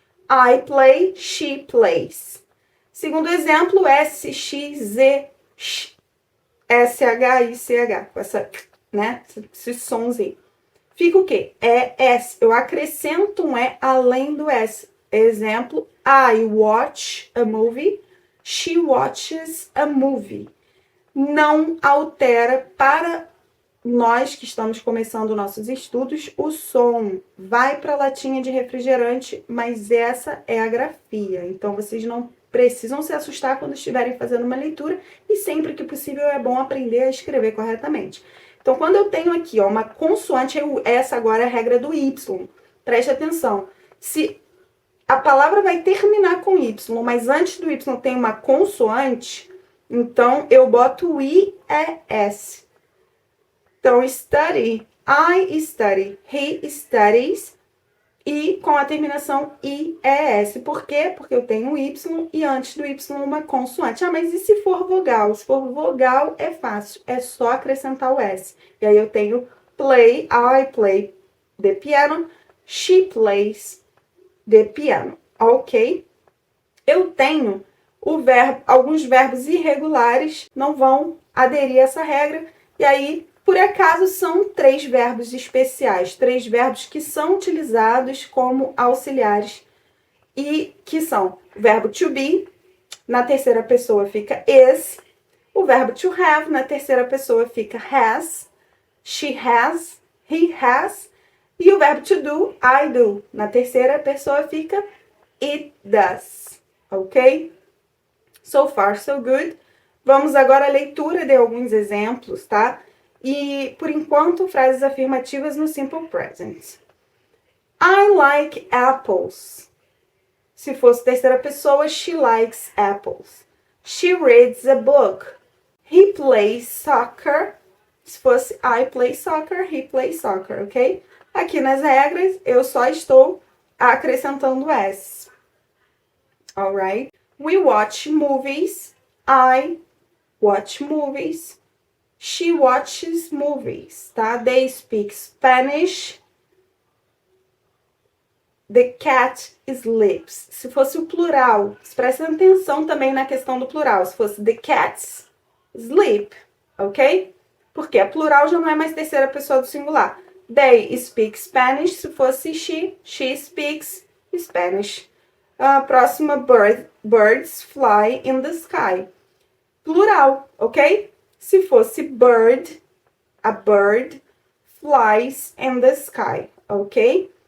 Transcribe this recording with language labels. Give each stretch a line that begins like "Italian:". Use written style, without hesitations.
English: I play, she plays.
Portuguese: Segundo exemplo, S, X, Z, Sh, S, H, I, C, H. Com essa, né? Esses sons aí. Fica o quê? É S. Eu acrescento um E além do S.
English: Exemplo, I watch a movie, she watches a movie.
Portuguese: Não altera para nós que estamos começando nossos estudos, o som vai para a latinha de refrigerante, mas essa é a grafia. Então, vocês não precisam se assustar quando estiverem fazendo uma leitura e sempre que possível é bom aprender a escrever corretamente. Então, quando eu tenho aqui ó, uma consoante, essa agora é a regra do Y. Preste atenção. Se a palavra vai terminar com Y, mas antes do Y tem uma consoante, então eu boto o IES. Então, study, I study, he studies, e com a terminação IES. Por quê? Porque eu tenho Y e antes do Y uma consoante. Ah, mas e se for vogal? Se for vogal é fácil, é só acrescentar o S. E aí eu tenho
English: play, I play the piano, she plays the piano, ok?
Portuguese: Eu tenho alguns verbos irregulares, não vão aderir a essa regra, e aí, por acaso, são 3 verbos especiais, 3 verbos que são utilizados como auxiliares, e que são o verbo to be, na terceira pessoa fica is, o verbo to have, na terceira pessoa fica has, she has, he has, e o verbo to do, I do, na terceira pessoa fica it does, ok?
English: So far, so good.
Portuguese: Vamos agora à leitura de alguns exemplos, tá? E, por enquanto, frases afirmativas no Simple Present.
English: I like apples.
Portuguese: Se fosse terceira pessoa,
English: she likes apples. She reads a book. He plays soccer.
Portuguese: Se fosse
English: I play soccer, he plays soccer, ok?
Portuguese: Aqui nas regras, eu só estou acrescentando S.
English: Alright? We watch movies. I watch movies. She watches movies, tá? They speak Spanish. The cat sleeps.
Portuguese: Se fosse o plural, preste atenção também na questão do plural. Se fosse
English: the cats sleep, ok?
Portuguese: Porque a plural já não é mais terceira pessoa do singular.
English: They speak Spanish.
Portuguese: Se fosse
English: she speaks Spanish.
Portuguese: A próxima,
English: birds fly in the sky. Plural, ok?
Portuguese: Se fosse
English: bird, a bird flies in the sky, ok?